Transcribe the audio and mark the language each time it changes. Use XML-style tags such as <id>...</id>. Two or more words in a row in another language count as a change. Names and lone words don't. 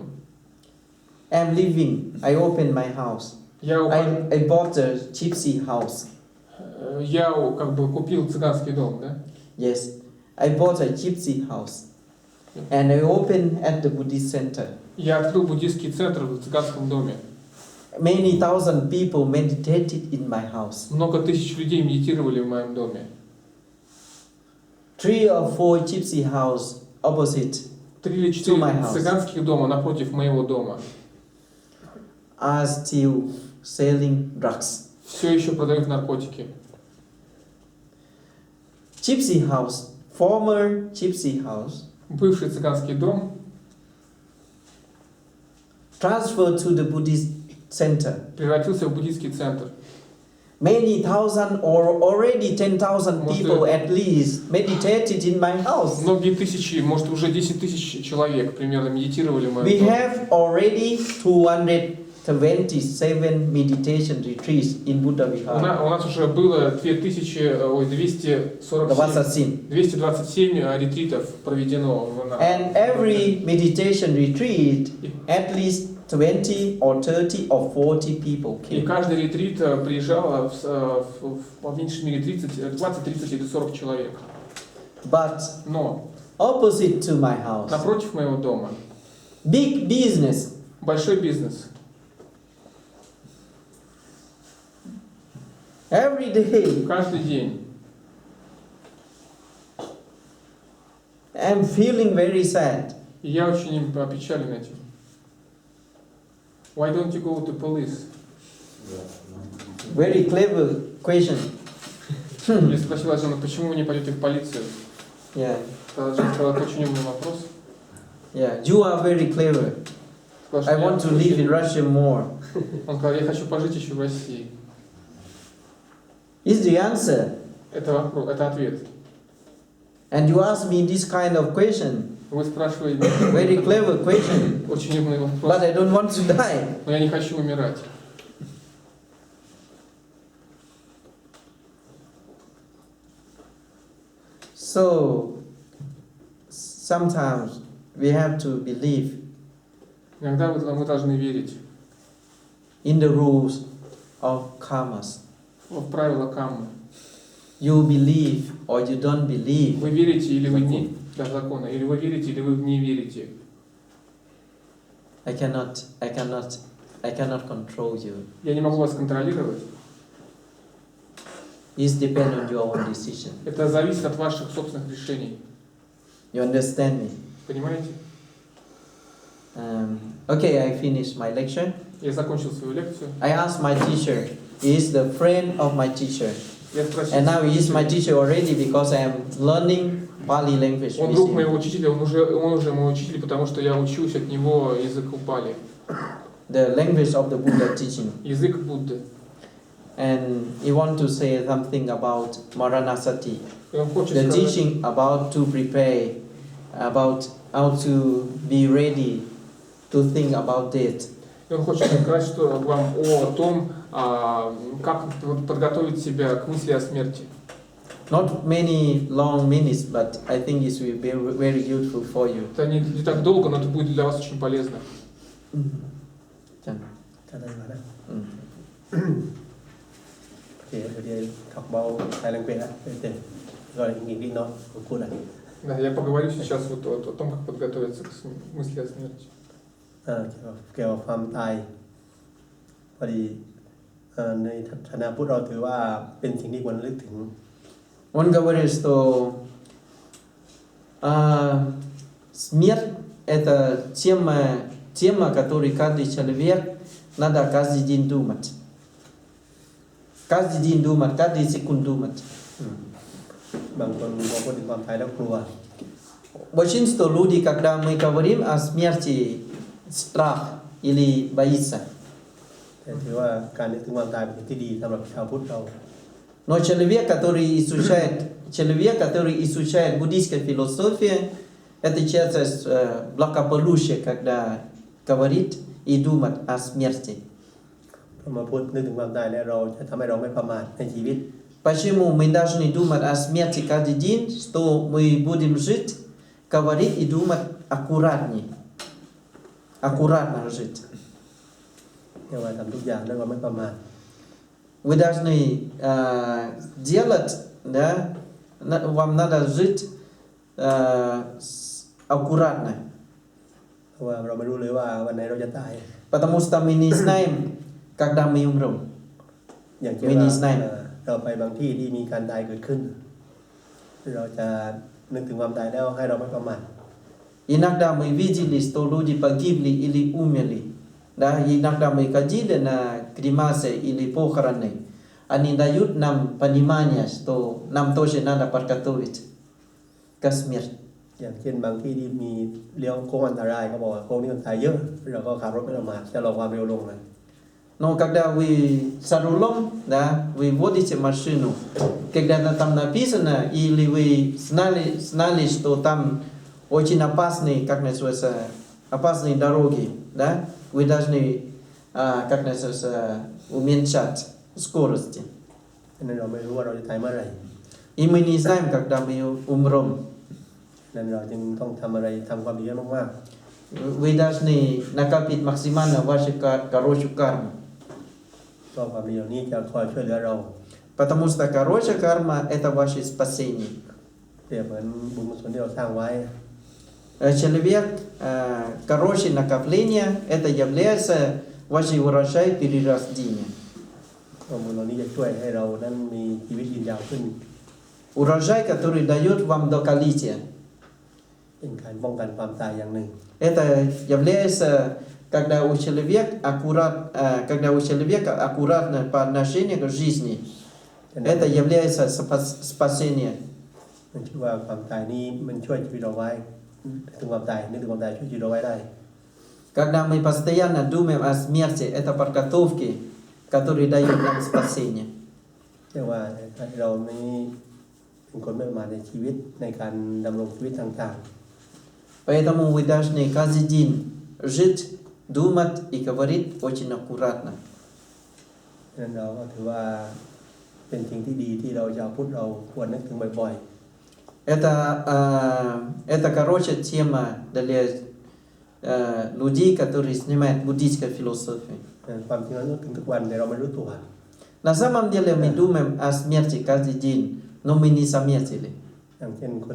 <en>I'm leaving. I opened my house. I bought a gypsy house.</en> <ru>Я как бы купил цыганский дом, да?</ru> <en>Yes, I bought a gypsy house, and I opened at the Buddhist center.</en> <ru>Я открыл буддийский центр в цыганском доме.</ru> <en>Many thousand people meditated in my house.</en> <ru>Много тысяч людей медитировали в моем доме.</ru> <en>3 or 4 gypsy house opposite</en> <ru>3 или 4 цыганских дома напротив моего дома</ru> <en>are still selling drugs.</en> <ru>Все еще продают наркотики.</ru> <en>Gypsy house, former gypsy house,</en> <ru>Бывший цыганский дом</ru> <en>transferred to the Buddhist center.</en> <ru>превратился в буддийский центр.</ru> <en>Many thousand or already 10,000 people at least meditated in my house.</en> <ru>Многие тысячи, может уже 10 тысяч человек примерно медитировали в моем</ru> <en>We</en> <ru>доме.</ru> <en>have already 227 meditation retreats in Buddavikara.</en> <ru>У нас уже было 227 ретритов проведено.</ru> <en>And every meditation retreat, at least 20 or 30 or 40 people</en> <ru>И</ru> <en>came.</en> <ru>каждый ретрит приезжало по меньшей мере 20, 30 или 40 человек.</ru> <en>But</en> <ru>Но</ru> <en>opposite to my house,</en> <ru>напротив моего дома</ru> <en>big business.</en> <ru>большой бизнес.</ru> <en>Every day,</en> <ru>Каждый день.</ru> <en>I'm feeling very sad.</en> <ru>И я очень опечален этим.</ru> <en>Why don't you go to police? Very clever question.</en> <ru>Я спросила Аджана, почему вы не пойдете в полицию?</ru> <en>Yeah,</en> <ru>Аджан сказал, это очень умный вопрос.</ru> <en>yeah. You are very clever.</en> <ru>Сказал,</ru> <en>I want to live in Russia more.</en> <ru>Он сказал, я хочу пожить еще в России.</ru> <en>Is the answer.</en> <ru>Это вопрос, это ответ.</ru> <en>And you ask me this kind of question.</en> <ru>Вы спрашиваете</ru> <en>Very clever question.</en> <ru>очень умный вопрос.</ru> <en>But I don't want to die.</en> <ru>Но я не хочу умирать.</ru> <en>So sometimes we have to believe</en> <ru>Иногда мы должны верить</ru> <en>in the rules of karmas.</en> <ru>в правила каммы.</ru> <en>You believe or you don't believe.</en> <ru>Вы верите или вы не закона, или вы верите, или вы не верите.</ru> <en>I cannot control you.</en> <ru>Я не могу вас контролировать.</ru> <en>It depends on your own decision.</en> <ru>Это зависит от ваших собственных решений.</ru> <en>You understand me?</en> <ru>Понимаете?</ru> <en>Okay, I finished my lecture.</en> <ru>Я закончил свою лекцию.</ru> <en>I asked my teacher. He is the friend of my teacher.</en> <ru>Я спросил,</ru> <en>And now he is my teacher already because I am learning Pali language.</en> <ru>он</ru> <en>with</en> <ru>друг</ru> <en>him.</en> <ru>моего учителя, он уже мой учитель, потому что я учусь от него языку Пали.</ru> <en>The language of the Buddha teaching.</en> <ru>Язык Будды.</ru> <en>And he want to say something about Maranasati.</en> <ru>И он хочет</ru> <en>The</en> <ru>сказать,</ru> <en>teaching about to prepare, about how to be ready to think about it.</en> <ru>и он хочет сказать, что вам о том, как подготовить себя к мысли о смерти.</ru> <en>Not many long minutes, but I think it will be very useful for you.</en> <ru>Это не так долго, но это будет для вас очень полезно. Да, я поговорю сейчас вот о том, как подготовиться к мысли о смерти.</ru> <th>เกี่ยวกับความตายพอดีในฐานะพุทธเราถือว่าเป็นสิ่งที่ควรระลึกถึง</th> <ru>Он говорит, что смерть это тема, которую каждый человек надо каждый день думать. Каждый день думать, каждый секунд думать.</ru> <th>บางคนพอพูดถึงความตายแล้วกลัว</th> <ru>Большинство людей, когда мы говорим о смерти, страх или боится.</ru> <th>แต่ถือว่าการนึกถึงความตายเป็นสิ่งที่ดีสำหรับชาวพุทธเรา</th> <ru>Но человек, который изучает буддийскую философию, это часто благополучие, когда говорит и думает о смерти.</ru> <th>มาพูดนึกถึงความตายแล้วเราจะทำให้เราไม่ประมาทในชีวิต</th> <ru>Почему мы должны думать о смерти каждый день, что мы будем жить, говорить и думать аккуратнее, аккуратно жить.</ru> <th>เรียกว่าทำทุกอย่างด้วยความไม่ประมาท</th> <ru>Вы должны делать, да, вам надо жить аккуратно,</ru> <th>เพราะว่าเราไม่รู้เลยว่าวันไหนเราจะตาย</th> <ru>потому что мы не знаем, когда мы умрем.</ru> <th>อย่างเช่น ไม่ ว่า นิสัย เราไปบางที่ที่มีการตายเกิดขึ้น เราจะนึกถึงความตายแล้วให้เราไม่ประมาท</th> <ru>Иногда мы видели, что люди погибли или умерли. Да, иногда мы ходили на кремации или похороны. Они дают нам понимание, что нам тоже надо подготовить к смерти.</ru> <th>อย่างเช่นบางที่ที่มีเลี้ยวโค้งอันตรายเขาบอกว่าโค้งนี้มันตายเยอะเราก็ขับรถไม่ประมาทจะลดความเร็วลงเลย</th> <ru>Но когда вы за рулем, да, вы водите машину, когда там написано, или вы знали, что там очень опасные, как называется, опасные дороги, да, вы должны, как называется, уменьшать скорости.</ru> <th>นั้นเราไม่รู้ว่าเราจะตายเมื่อไหร่</th> <ru>И мы не знаем, когда мы умрем.</ru> <th>นั้นเราจึงต้องทำอะไรทำความดีมาก</th> <ru>Вы должны накопить максимально вашу хорошую карму.</ru> <th>ๆก็ความดีเหล่านี้จะคอยช่วยเหลือเรา</th> <ru>Потому что хорошая карма – это ваше спасение.</ru> <th>เปรียบเหมือนบุญกุศลที่เราสร้างไว้</th> <ru>Человек, хорошее накопление – это является вашей урожай перерождения.</ru> <th>บุญเหล่านี้จะช่วยให้เรานั้นมีชีวิตยืนยาวขึ้น</th> <ru>Урожай, который дает вам долголетие.</ru> <th>เป็นการป้องกันความตายอย่างหนึ่ง</th> <ru>Это является, когда у человека аккуратное по отношению к жизни. Это является спасение.</ru> <th>มันชื่อว่าความตายนี้มันช่วยชีวิตเราไว้ถึงความตายนึกถึงความตายช่วยชีวิตเราไว้ได้</th> <ru>Когда мы постоянно думаем о смерти, это подготовки, которые дают нам спасение.</ru> <th>เรียกว่าเรานี้เป็นคนไม่ประมาทในชีวิตในการดำรงชีวิตต่าง</th> <ru>Поэтому вы должны каждый день жить, думать и говорить очень аккуратно.</ru> <th>ๆนั้นเราก็ถือว่าเป็นสิ่งที่ดีที่เราชาวพุทธเราควรนึกถึงบ่อย</th> <ru>Это короче тема для людей, которые занимаются буддийской философией.</ru> <th>ๆความจริงเรานึกถึงทุกวันแต่เราไม่รู้ตัว</th> <ru>На самом деле мы думаем о смерти каждый день, но мы не заметили.</ru> <th>อย่างเช่นคน</th>